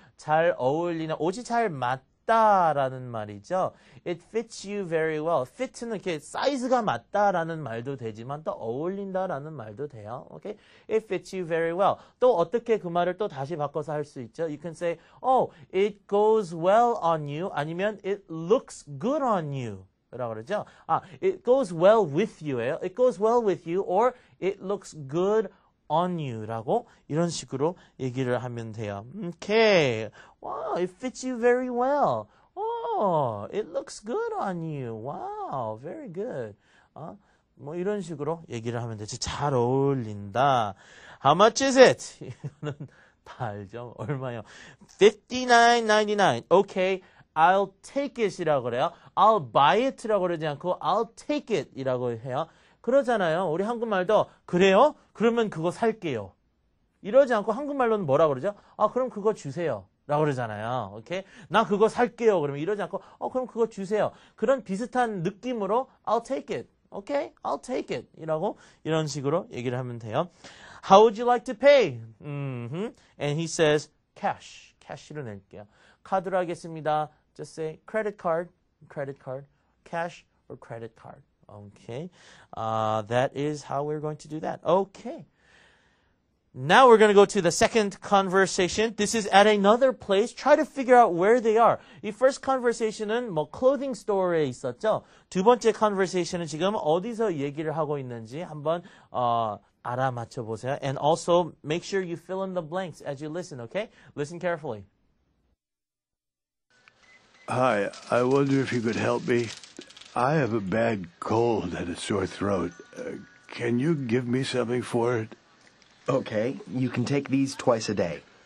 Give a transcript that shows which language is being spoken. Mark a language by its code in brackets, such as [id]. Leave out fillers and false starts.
[ko] 잘 어울리는, 옷이 잘 맞다라는 말이죠. [en] It fits you very well. [ko] fit는 이렇게 사이즈가 맞다라는 말도 되지만 또 어울린다라는 말도 돼요. [en] Okay? It fits you very well. [ko] 또 어떻게 그 말을 또 다시 바꿔서 할 수 있죠? [en] You can say, it goes well on you. 아니면 it looks good on you. [ko] 라고 그러죠. [en] It goes well with you예요. It goes well with you or it looks good on you [ko] 라고 이런 식으로 얘기를 하면 돼요. [en] Okay. Wow, it fits you very well. It looks good on you. Wow, very good. [ko] 뭐 이런 식으로 얘기를 하면 되죠. 잘 어울린다. [en] How much is it? [ko] 이거는 다 알죠. 얼마요? [en] $59.99. Okay, I'll take it이라고 그래요. I'll buy it라고 그러지 않고 I'll take it이라고 해요. [ko] 그러잖아요. 우리 한국말도 그래요? 그러면 그거 살게요. 이러지 않고 한국말로는 뭐라 그러죠? 그럼 그거 주세요. 라고 그러잖아요. 오케이? 나 그거 살게요. 그러면 이러지 않고 그럼 그거 주세요. 그런 비슷한 느낌으로 [en] I'll take it. 오케이? I'll take it. [ko] 이런 식으로 얘기를 하면 돼요. [en] How would you like to pay? And he says cash. [ko] cash로 낼게요. 카드로 하겠습니다. [en] Just say credit card, cash or credit card. Okay, that is how we're going to do that. Okay. Now we're going to go to the second conversation. This is at another place. Try to figure out where they are. [ko] 이 first conversation은 뭐 clothing store에 있었죠. 두 번째 conversation은 지금 어디서 얘기를 하고 있는지 한번 알아맞혀 보세요. [en] And also make sure you fill in the blanks as you listen, okay? Listen carefully. Hi, I wonder if you could help me. I have a bad cold and a sore throat. Can you give me something for it? Okay, you can take these twice a day.